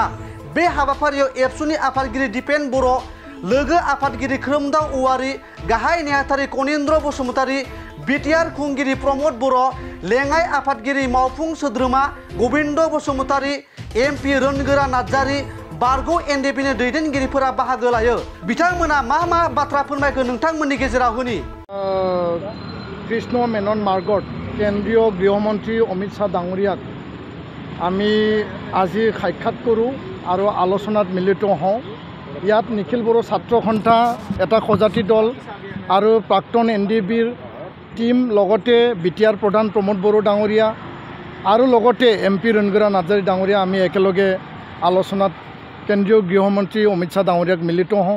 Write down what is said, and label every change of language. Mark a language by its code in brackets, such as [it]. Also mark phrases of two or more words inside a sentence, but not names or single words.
[brx] बे हाबाफारियाव एबसुनि आफादगिरि दिपेन बर', लोगो आफादगिरि खोरोमदाव औवारी, गाहाय नेहाथारि कनिन्द्र बसुमतारी, बिटिआर खुंगिरि प्रमद बर', लेङाइ आफादगिरि मावफुं सोद्रोमा गबिन्द बसुमतारी, एमपि रोनगोरा नार्जारी, बारग' एनडिएफबिनि दैदेनगिरिफोरा बाहागो लायो। बिथांमोना मा बाथ्रा फोरमायखो नोंथांमोननि गेजेराव होनि। [as] কৃষ্ণ মেনন মাৰ্গত কেন্দ্ৰীয় গৃহমন্ত্ৰী অমিত শ্বাহ ডাঙৰীয়াক আমি আজি সাক্ষাৎ কৰোঁ আৰু আলোচনাত মিলিত হওঁ। ইয়াত নিখিল বড়ো ছাত্ৰ সন্থা এটা সজাতি দল আৰু প্ৰাক্তন এনডিএফবিৰ টিম, লগতে বিটিআৰ প্ৰধান প্ৰমোদ বড়ো ডাঙৰীয়া আৰু লগতে এমপি ৰণগৰা নাৰ্জাৰী ডাঙৰীয়া আমি একেলগে আলোচনাত কেন্দ্ৰীয় গৃহমন্ত্ৰী অমিত শ্বাহ ডাঙৰীয়াক মিলিত হওঁ।